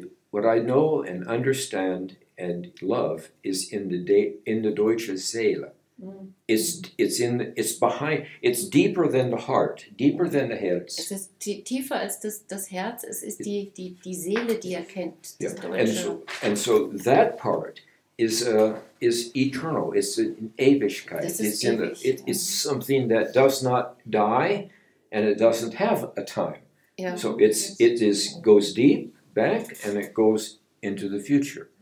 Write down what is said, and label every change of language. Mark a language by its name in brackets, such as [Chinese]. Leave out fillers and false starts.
[English] what I know and understand and love is in the [German] deutsche Seele. [English] It's behind. It's deeper than the heart, deeper than the Herz. [German] Es ist tiefer als das Herz. Es ist die Seele, die kennt. Das [English] Yeah. [German] Deutsche. [English] And so that part is eternal. It's an Ewigkeit. [German] Das ist [English] It's something that does not die, and it doesn't have a time. [German] Ja. [English] So goes deep back, and it goes into the future.